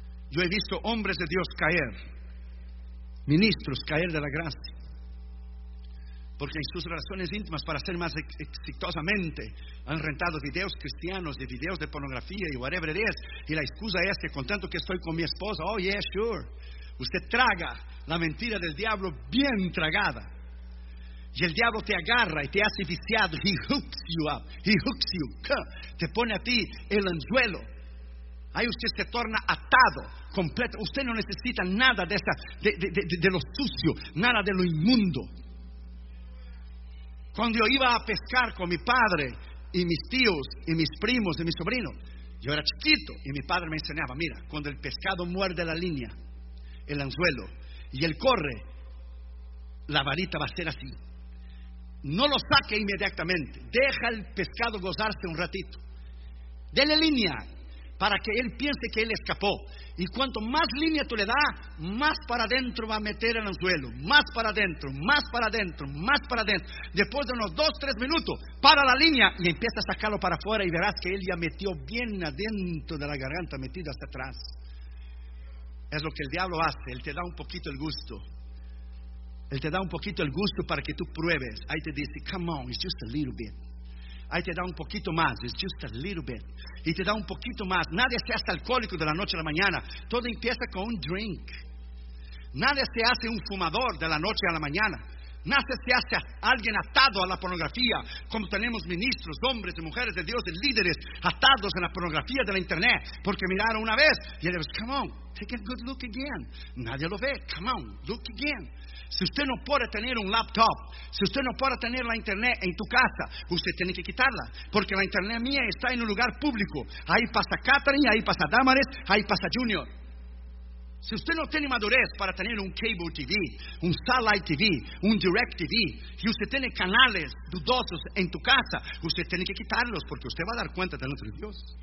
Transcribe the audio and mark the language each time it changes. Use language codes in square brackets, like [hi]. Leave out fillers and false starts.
[es] Yo he visto hombres de Dios caer, ministros caer de la gracia, porque en sus relaciones íntimas, para ser más exitosamente, han rentado videos cristianos y videos de pornografía y [en] whatever it is, [es] y la excusa es que con tanto que estoy con mi esposa, [en] oh yeah, sure. [es] Usted traga la mentira del diablo bien tragada. Y el diablo te agarra y te hace viciado. [en] He hooks you up. He hooks you. [es] Te pone a ti el anzuelo. Ahí usted se torna atado, completo. Usted no necesita nada de esa, de lo sucio, nada de lo inmundo. Cuando yo iba a pescar con mi padre y mis tíos y mis primos y mis sobrinos, yo era chiquito y mi padre me enseñaba, mira, cuando el pescado muerde la línea, el anzuelo, y él corre, la varita va a ser así. No lo saque inmediatamente, deja el pescado gozarse un ratito. Dele línea para que él piense que él escapó. Y cuanto más línea tú le das, más para adentro va a meter el anzuelo. Más para adentro, más para adentro, más para adentro. Después de unos 2-3 minutos, para la línea y empieza a sacarlo para afuera. Y verás que él ya metió bien adentro de la garganta, metido hasta atrás. Es lo que el diablo hace, él te da un poquito el gusto. Él te da un poquito el gusto para que tú pruebes. Ahí te dice, [en] come on, it's just a little bit. [es] Ahí te da un poquito más, [en] it's just a little bit. [es] Y te da un poquito más. Nadie se hace alcohólico de la noche a la mañana. Todo empieza con un drink. Nadie se hace un fumador de la noche a la mañana. Nadie se hace alguien atado a la pornografía, como tenemos ministros, hombres y mujeres de Dios, de líderes, atados a la pornografía de la internet, porque miraron una vez. Y él dice, [en] come on, take a good look again. [es] Nadie lo ve, [en] come on, look again. [es] Si usted no puede tener un laptop, si usted no puede tener la internet en tu casa, usted tiene que quitarla, porque la internet mía está en un lugar público. Ahí pasa Catherine, ahí pasa Damaris, ahí pasa Junior. Si usted no tiene madurez para tener un cable TV, un satellite TV, un direct TV, y usted tiene canales dudosos en tu casa, usted tiene que quitarlos, porque usted va a dar cuenta de nuestro Dios.